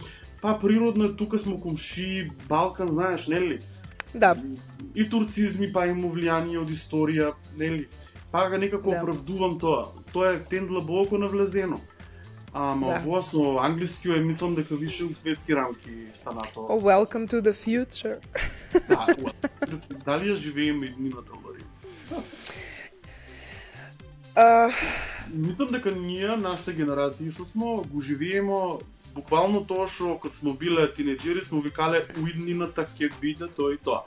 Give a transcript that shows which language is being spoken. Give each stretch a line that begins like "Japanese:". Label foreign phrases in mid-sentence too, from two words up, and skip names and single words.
Macedonian: Па природно е, тука сме комши, Балкан, знаеш, нели? Да. И турцизми, па има влијание од историја, нели? Па ga некако оправдувам тоа. Тоа е тендлабоко навлезено. Ама во со англиски е, мислам дека више у светски рамки стана тоа.
English: Oh, welcome to the future.
Macedonian: Да, дали ја живееме иднината, Лари? Мислам дека ние, нашите генерации што сме, го живееме буквално тоа што кога сме биле тинеџери сме викале уиднината ќе биде тоа и тоа.